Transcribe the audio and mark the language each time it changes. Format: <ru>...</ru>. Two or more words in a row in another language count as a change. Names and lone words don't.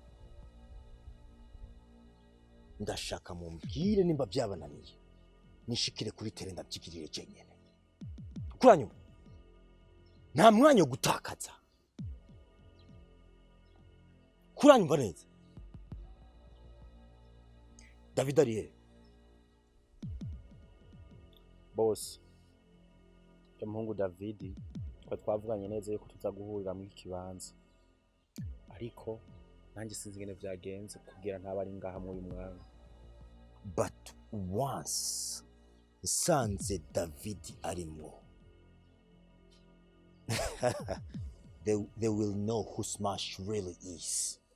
<rn>ndashaka mumbwire nimba byabananiye nishikire kuri tere ndabyigirire cenyene kuranyuma nta mwanya wo gutakaza kuranyuma neza David ariye boss umuhungu David twavuganye neza yuko tuzaguhurira muri kibanza ariko nanjye sinzi ngene vyagenze kugira ntabari ngaha muri mwanya</rn> <en>but once</en> <rn>nsanze David arimo</rn> <en>they will know who Smash really is.</en>